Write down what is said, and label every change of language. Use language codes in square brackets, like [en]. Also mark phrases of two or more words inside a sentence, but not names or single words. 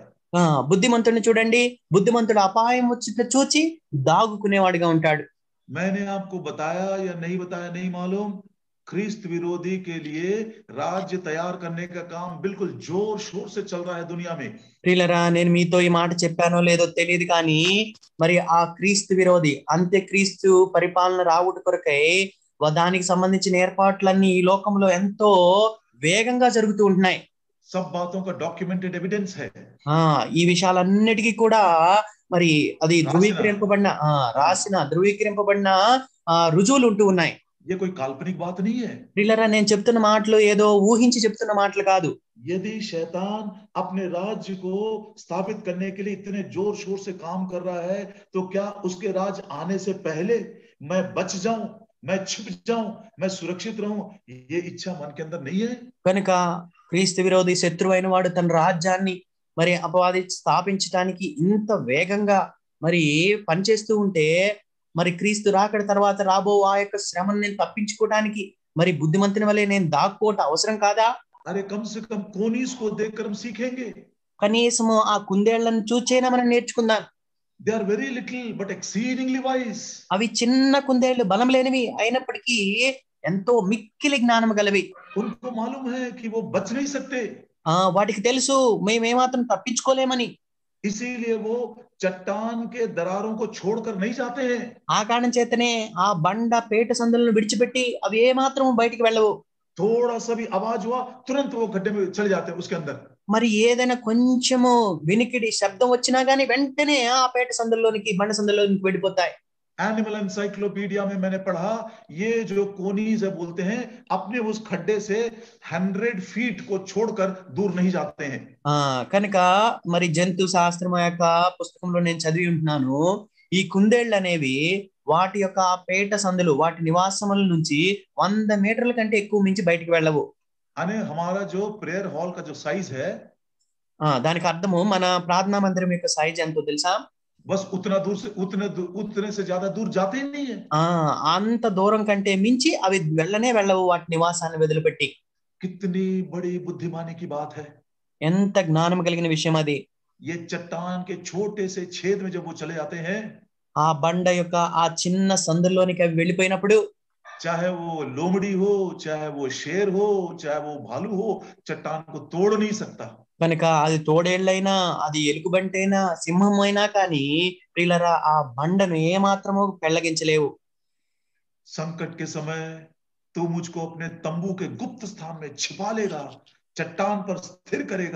[te] బుద్ధిమంతుడిని చూడండి, బుద్ధిమంతుడు అపాయం వచ్చిన చూచి దాగుకునేవాడిగా ఉంటాడు. [hi] मैंने आपको बताया या नहीं बताया नहीं मालूम, ख्रिस्त विरोधी के लिए राज्य तैयार करने का काम बिल्कुल जोर शोर से चल रहा है दुनिया में. [te] ప్రియులరా, నేను మీతో ఈ మాట చెప్పానో లేదో తెలియదు కానీ మరి ఆ క్రీస్తు విరోధి అంత్య క్రీస్తు పరిపాలన రావుట కొరకై దానికి సంబంధించిన ఏర్పాట్లన్నీ ఈ లోకంలో ఎంతో వేగంగా జరుగుతూ ఉంటున్నాయి. [hi] सब बातों का [en] documented evidence [hi] है. [te] ఈ విషయాలన్నిటికీ కూడా మరి అది ధృవీకరింపబడిన రుజువులు ఉంటూ ఉన్నాయి. [hi] ये कोई काल्पनिक बात नहीं है. [te] ప్రియులరా, నేను చెప్తున్న మాటలు ఏదో ఊహించి చెప్తున్న మాటలు కాదు. [hi] यदि शैतान अपने राज्य को स्थापित करने के लिए इतने जोर शोर से काम कर रहा है, तो क्या उसके राज आने से पहले मैं बच जाऊं, मैं छिप जाऊं, मैं सुरक्षित रहूं, ये इच्छा मन के अंदर नहीं है. [te] కనుక క్రీస్తు విరోధి శత్రువు అయిన వాడు తన రాజ్యాన్ని మరి అపవాది స్థాపించడానికి ఇంత వేగంగా మరి పనిచేస్తూ ఉంటే, మరి క్రీస్తు రాకడ తర్వాత రాబో ఆ యొక్క శ్రమను నేను తప్పించుకోవడానికి మరి బుద్ధిమంతుని వలె నేను దాక్కోవటం అవసరం కాదా? [hi] अरे कम से कम कोनीस को देखकर हम सीखेंगे. [te] కనీసము ఆ కుందేళ్లను చూచైనా మనం నేర్చుకుందాం. [en] They are very little but exceedingly wise. [te] అవి చిన్న కుందేళ్లు, బలం లేనివి అయినప్పటికీ ఎంతో మిక్కిలి జ్ఞానం గలవి. [hi] उनको मालूम है कि वो बच नहीं सकते. [te] వాటికి తెలుసు మేమేమాత్రం తప్పించుకోలేమని. [hi] इसीलिए वो चट्टान के दरारों को छोड़कर नहीं जाते हैं. [te] ఆ కారణం చేతనే ఆ బండ పేట సందులను విడిచిపెట్టి అవి ఏమాత్రం బయటికి వెళ్ళవు. [hi] थोड़ा सा भी आवाज हुआ, तुरंत वो गड्ढे में चले जाते हैं उसके अंदर. [te] మరి ఏదైనా కొంచెము వినికిడి శబ్దం వచ్చినా గానీ వెంటనే ఆ పేట సందుల్లోనికి, బండ సందుల్లోనికి వెళ్ళిపోతాయి. [en] animal encyclopedia [hi] में मैंने पढ़ा, ये जो कोनीज है बोलते हैं, अपने उस खड्डे से 100 फीट को छोड़कर दूर नहीं जाते हैं. [te] కనుక మరి జంతు శాస్త్రం యొక్క పుస్తకంలో నేను చదివి ఉంటున్నాను, ఈ కుందేళ్లు అనేవి వాటి యొక్క పేట సందులు, వాటి నివాసముల నుంచి 100 మీటర్ల కంటే ఎక్కువ మించి బయటికి వెళ్ళవు. [hi] अने हमारा जो [en] prayer hall [hi] का जो साइज है, [te] దానికి అర్థము మన ప్రార్థనా మందిరం యొక్క సైజ్ ఎంతో తెలుసా? [hi] बस उतना दूर से उतने से ज्यादा दूर जाते ही नहीं है. [te] అంత దూరం కంటే మించి అవి వెళ్ళనే వెళ్ళవు వాటి నివాసాన్ని వదిలిపెట్టి. [hi] कितनी बड़ी बुद्धिमानी की बात है. [te] ఎంత జ్ఞానం కలిగిన విషయం అది. [hi] ये चट्टान के छोटे से छेद में जब वो चले जाते हैं, [te] ఆ బండ యొక్క ఆ చిన్న సందుల్లోనికి అవి వెళ్ళిపోయినప్పుడు, [hi] चाहे वो लोमड़ी हो, चाहे वो शेर हो, चाहे वो भालू हो, चट्टान को तोड़ नहीं सकता. [te] కనుక అది తోడేళ్ళైనా, అది ఎలుగుబంటైనా, సింహం అయినా కానీ ప్రియులరా ఆ బండను ఏమాత్రము పెళ్లగించలేవు. [hi] संकट के समय तू मुझको अपने तंबू के गुप्त स्थान में छिपा लेगा, चट्टान पर स्थिर करेगा.